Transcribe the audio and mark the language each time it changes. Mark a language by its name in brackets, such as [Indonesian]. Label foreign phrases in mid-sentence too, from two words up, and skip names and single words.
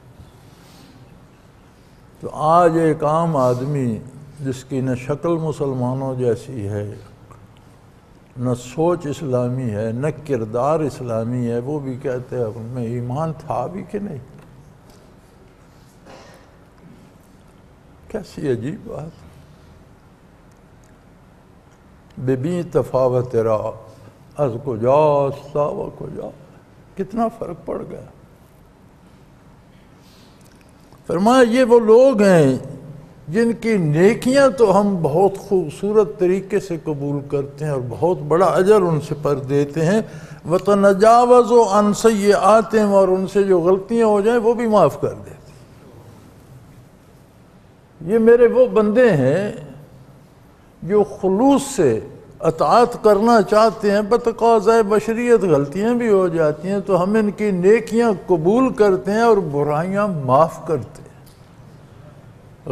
[Urdu] تو آج ایک عام آدمی جس کی نہ شکل مسلمانوں جیسی ہے، نہ سوچ اسلامی ہے، نہ کردار اسلامی ہے، وہ بھی کہتے ہیں ان میں ایمان تھا بھی کہ نہیں۔ کیسی عجیب بات۔ [Persian] ببی تفاوت را از کجاست تا و کجا، [Urdu] کتنا فرق پڑ گیا۔ فرمایا یہ وہ لوگ ہیں جن کی نیکیاں تو ہم بہت خوبصورت طریقے سے قبول کرتے ہیں اور بہت بڑا اجر ان سے پر دیتے ہیں، [Arabic] وَتَنَجَاوَزُ عَنْ سَيِّئَاتِهِمْ، [Urdu] اور ان سے جو غلطیاں ہو جائیں وہ بھی معاف کر دیتے ہیں۔ یہ میرے وہ بندے ہیں جو خلوص سے اطاعت کرنا چاہتے ہیں، بتقاضۂ بشریت غلطیاں بھی ہو جاتی ہیں تو ہم ان کی نیکیاں قبول کرتے ہیں اور برائیاں معاف کرتے ہیں۔